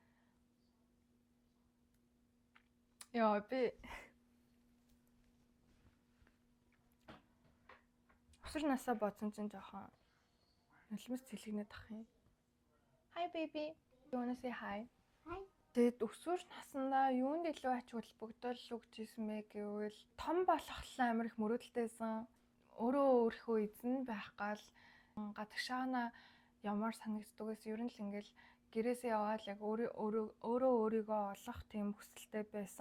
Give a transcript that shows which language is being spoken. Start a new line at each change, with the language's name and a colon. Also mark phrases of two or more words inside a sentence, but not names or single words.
Mongolian: Яа би өсвөр насаа бодсон чинь жоохон нулимс цэлгэнээд ах юм.
English: Hi baby. You wanna say hi? Hi.
Mongolian: Тэгэд өсвөр наснаа юунд илүү ач холбогдол өгчээсэн бэ гэвэл том болохлаа амар их мөрөөдөлтэйсэн. Өөрөө өөрийнхөө эзэн байх гал гадагшаана ямар санагддаг гэсэн ер нь л ингээл гэрээсээ яваад яг өөрөө өөрийгөө олох тийм хүсэлтэй байсан.